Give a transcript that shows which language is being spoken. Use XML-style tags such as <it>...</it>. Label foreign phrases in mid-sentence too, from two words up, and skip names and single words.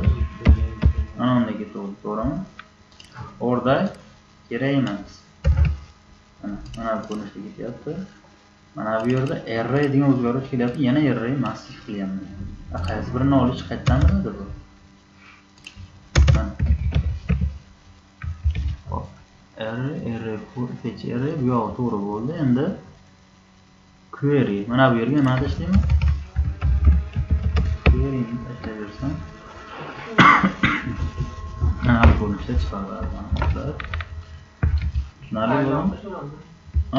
<uz>Mana unda ketadi, to'g'rimi? Orada kerak emas. Mana bu ko'rinishda ketyapti. Mana bu yerda array degan o'zgarish kelyapti. Yana array massiv qilyapman. Qaysi birini olish qayerdan biladi bu?</uz> <en>Array fetch array</en> <uz>bu yo'q, to'g'ri bo'ldi. Endi query. Mana bu yerga nima tashlayman? Query ni tashlayversam. Mana bu ko'rinishda chiqadi ma'lumotlar. Tushunarli bo'ldimi? Ha?</uz>